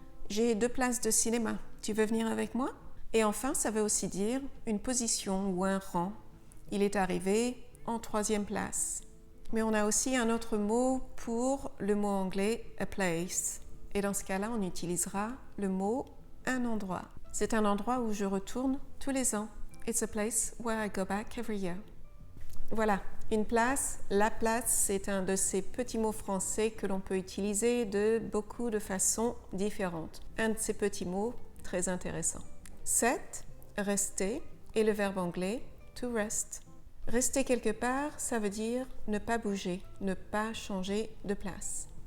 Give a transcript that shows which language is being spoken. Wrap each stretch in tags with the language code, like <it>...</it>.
<fr>J'ai 2 places de cinéma. Tu veux venir avec moi? Et enfin, ça veut aussi dire une position ou un rang. Il est arrivé en 3e place. Mais on a aussi un autre mot pour le mot anglais a place. Et dans ce cas-là, on utilisera le mot un endroit. C'est un endroit où je retourne tous les ans.</fr> <en>It's a place where I go back every year.</en> <fr>Voilà, une place, la place, c'est un de ces petits mots français que l'on peut utiliser de beaucoup de façons différentes. Un de ces petits mots très intéressant. 7. Rester et le verbe anglais to rest. Rester quelque part, ça veut dire ne pas bouger, ne pas changer de place.</fr>